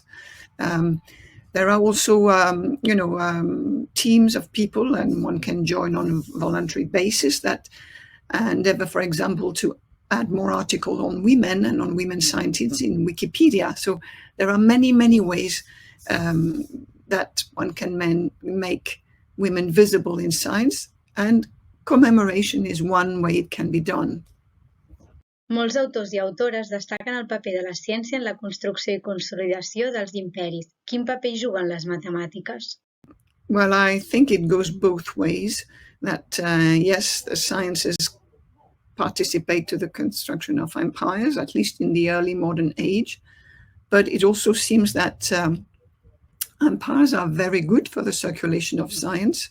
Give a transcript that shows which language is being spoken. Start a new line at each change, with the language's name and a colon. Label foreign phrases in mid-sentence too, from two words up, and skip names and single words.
English: There are also, teams of people, and one can join on a voluntary basis that endeavor, for example, to add more articles on women and on women scientists in Wikipedia. So there are many, many ways that one can make women visible in science, and commemoration is one way it can be done.
Catalan: Molts autors i autores destaquen el paper de la ciència en la construcció i consolidació dels imperis. Quin paper juguen les matemàtiques?
English: Well, I think it goes both ways. That, yes, the sciences participate to the construction of empires, at least in the early modern age. But it also seems that empires are very good for the circulation of science.